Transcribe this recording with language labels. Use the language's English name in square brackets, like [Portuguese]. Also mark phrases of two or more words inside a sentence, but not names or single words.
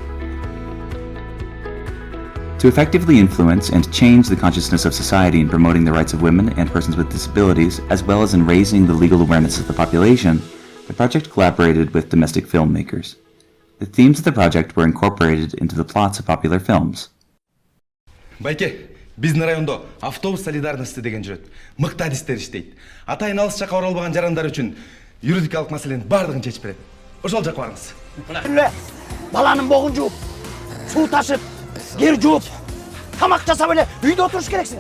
[English] To effectively influence and change the consciousness of society in promoting the rights of women and persons with disabilities, as well as in raising the legal awareness of the population, the project collaborated with domestic filmmakers. The themes of the project were incorporated into the plots of popular films. [Kyrgyz] Байке, биздин райондо автобус солидарности деген жүрөт. Мыкты адистер иштейт. Атайын алыс жакка оролбогон жарандар үчүн юридикалык маселенин бардыгын чечип берет. Ошол жакка барыңыз. Баланын богун жууп, суу ташып, кер жууп, тамак жасап эле үйдө отуруш керексиңер.